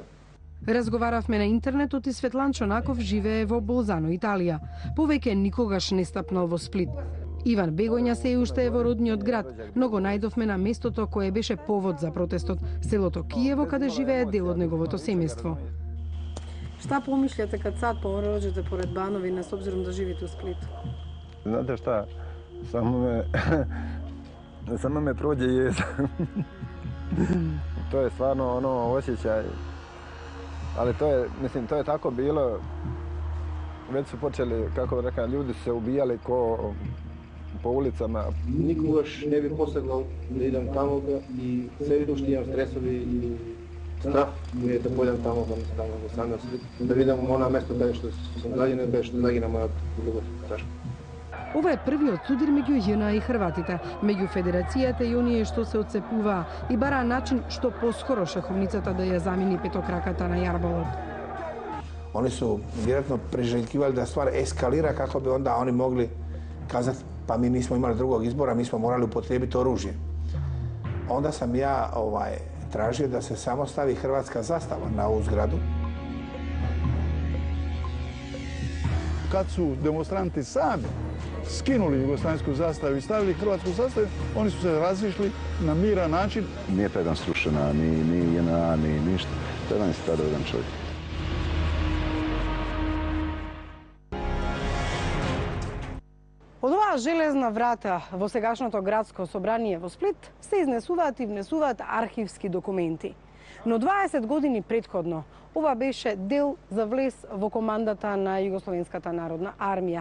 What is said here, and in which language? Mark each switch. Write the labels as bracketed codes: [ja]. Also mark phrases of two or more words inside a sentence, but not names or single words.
[mk] Разговаравме на интернетот и Светлан Чонаков живее во Болзано, Италија. Повеќе никогаш не стапнал во Сплит. Иван Бегоња се уште е во родниот град, но го најдовме на местото кое беше повод за протестот, селото Киево, каде живее дел од неговото семејство. [hr] Šta pomišljate kad sad prođete pored Banovine s obzirom da živite u Splitu? Znate šta, samo me Samo me prođe jeza. To je stvarno osjećaj. Ali to je tako bilo. Već su počeli, kako rekao, ljudi su se ubijali po ulicama. [mk] Никогаш не би посегнал да идам таму и се видов што имам стресови и страх ми е да појдам таму во самиот Сплит, да видам она место каде што сум загинал, каде што загина мојот другар ташко. Ова е првиот судир меѓу ЈНА и Хрватите, меѓу Федерацијата и оние што се отцепуваа и бараа начин што поскоро шаховницата да ја замени петокраката на јарболот. [hr] Oni su vjerojatno priželjkivali da stvar eskalira kako bi onda oni mogli kazati pa mi nismo imali drugog izbora, mi smo morali upotrijebiti oružje. Onda sam ja tražio da se samo stavi hrvatska zastava na ovu zgradu. Kad su demonstranti sami skinuli jugoslavensku zastavu i stavili hrvatsku zastavu, oni su se razišli na miran način. Nije ta jedan srušena, ni JNA, ni ništa. To je jedan stradao jedan čovjek. [mk] Од оваа железна врата во сегашното градско собрание во Сплит се изнесуваат и внесуваат архивски документи. Но 20 години претходно ова беше дел за влез во командата на Југословенската народна армија.